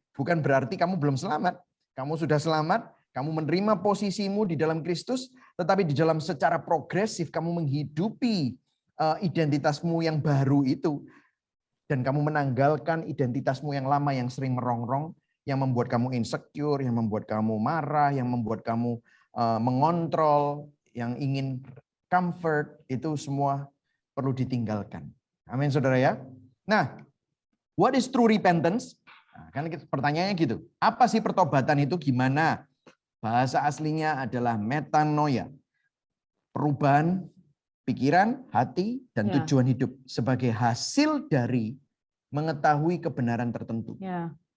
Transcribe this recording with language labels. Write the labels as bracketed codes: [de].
[id] Bukan berarti kamu belum selamat. Kamu sudah selamat. Kamu menerima posisimu di dalam Kristus, tetapi di dalam secara progresif kamu menghidupi identitasmu yang baru itu. Dan kamu menanggalkan identitasmu yang lama yang sering merongrong, yang membuat kamu insecure, yang membuat kamu marah, yang membuat kamu mengontrol, yang ingin comfort, itu semua perlu ditinggalkan. Amin, saudara ya. [en] Nah, what is true repentance? [id] Nah, kan pertanyaannya gitu. Apa sih pertobatan itu, gimana? Bahasa aslinya adalah metanoia. Perubahan pikiran, hati, dan tujuan hidup sebagai hasil dari mengetahui kebenaran tertentu. Ya.